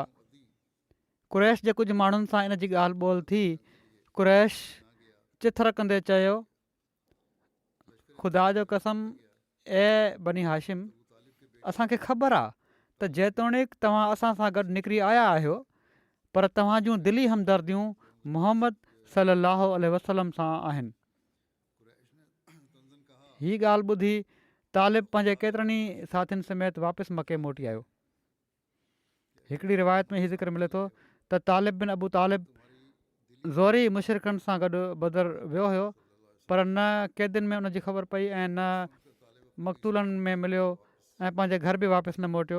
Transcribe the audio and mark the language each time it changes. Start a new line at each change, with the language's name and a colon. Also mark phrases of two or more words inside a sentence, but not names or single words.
Sindhi: कुरैश जे कुझु माण्हुनि सां इन जी ॻाल्हि ॿोल थी। कुरैश चिथर कंदे चयो, ख़ुदा जो कसम ऐं बनी हाशिम, असांखे ख़बर आहे त जेतोणीकि तव्हां असां सां गॾु निकिरी आया आहियो, पर तव्हां जूं दिली हमदर्दियूं मुहम्मद
Arabic: صلى الله عليه وسلم
Sindhi: सां आहिनि। हीअ ॻाल्हि ॿुधी तालिब पंहिंजे केतिरनि ई साथियुनि समेत वापसि मके मोटी आयो। हिकिड़ी रिवायत में हीउ ज़िक्र मिले थो त तालिब बिन अबू तालिब ज़ोरी मुशरिकनि सां गॾु बदर वियो हुयो, पर न क़ैदियुनि में उनजी ख़बर पई ऐं न मक़तूलनि में मिलियो ऐं पंहिंजे घर बि वापसि न मोटियो।